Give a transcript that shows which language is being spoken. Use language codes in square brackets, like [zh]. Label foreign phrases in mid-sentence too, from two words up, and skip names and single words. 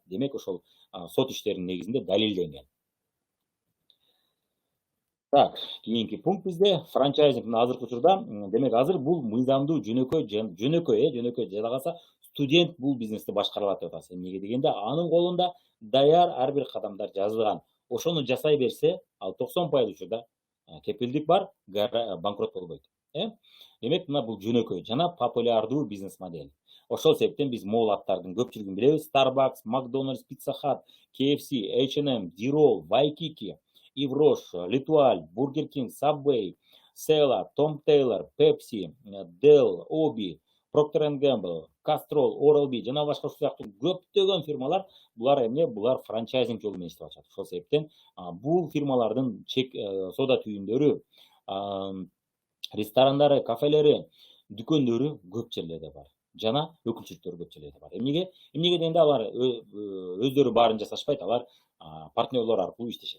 [ky] Демек, ошол сот иштеринин негизинде далилденген. Так, кийинки пункт бизде франчайзинг азыркы учурда, демек азыр бул мыйзамдуу жөнөкөй жада калса студент бул бизнести башкара алат деп атабыз. Эмнеге дегенде, анын колунда даяр ар бир кадамдар жазылган. Ошону жасай берсе, ал 90% учурда кепилдик бар, банкрот болбойт. Демек, мына бул жөнөкөй жана популярдуу бизнес модель. Ошол себептен биз могул аттардын көпчүлүгүн билебиз. Starbucks, McDonald's, Pizza Hut, KFC, H&M, Dirol, Waikiki, Ivrosh, Litual, Burger King, Subway, Sela, Tom Taylor, Pepsi, Dell, Obi, Procter & Gamble, Castrol, Oral-B жана башка ушул сыяктуу көптөгөн фирмалар, булар эмне? Булар франчайзинг жолу менен иштеп атышат. Ошол себептен бул фирмалардын соода түйүндөрү, ресторандары, кафелери, дүкөндөрү көп жерлерде бар. Жана өкүлчүлүктөрү көп жерлерде бар. Эмнеге дегенде, алар өздөрү баарын жасашпайт, алар партнерлор аркылуу иштешет.